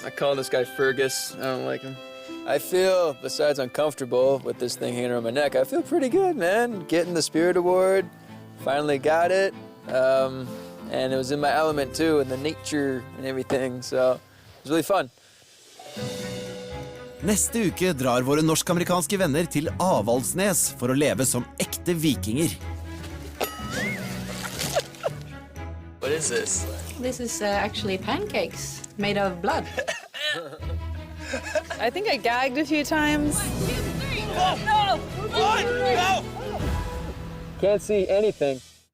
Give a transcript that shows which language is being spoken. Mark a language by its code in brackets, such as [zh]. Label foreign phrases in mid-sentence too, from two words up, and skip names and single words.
[en] I call this guy Fergus. I don't like him. I feel, besides uncomfortable with this thing hanging around my neck, I feel pretty good, man. Getting the Spirit Award, finally got it. And it was in my element too, and the nature and everything, so it was really fun. [no] Neste uke drar våre norsk-amerikanske venner til Avaldsnes for å leve som ekte vikinger. [en] What is this? This is actually pancakes made of blood. I think I gagged a few times. No! What? No! Can't see anything.